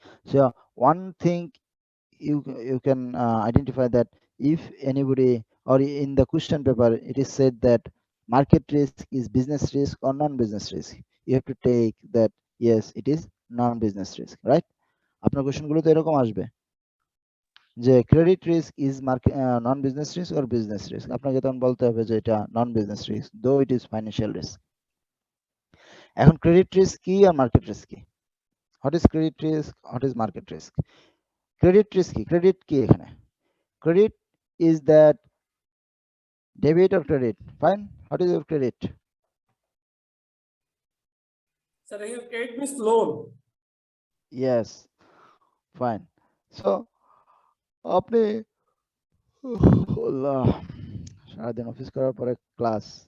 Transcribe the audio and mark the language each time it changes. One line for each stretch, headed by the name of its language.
English: So one thing you can identify that if anybody, or in the question paper it is said that market risk is business risk or non-business risk, you have to take that yes it is non-business risk, right?
Bangla: আপনার কোশ্চেনগুলো তো এরকম আসবে যে
English: credit risk is non business risk
Bangla: or business risk, আপনাকে তখন বলতে হবে যে এটা নন বিজনেস রিস্ক
English: Though it is financial risk.
Bangla: এখন ক্রেডিট রিস্ক কি আর মার্কেট রিস্ক কি?
English: What is credit risk, what is market risk?
Bangla: Credit risk কি? ক্রেডিট কি এখানে?
English: Credit is that debit or credit, fine. What is your credit? Sir, here credit means loan. Yes, fine.
Bangla: So আপনি আল্লাহ, সারাদিন office করার পরে class,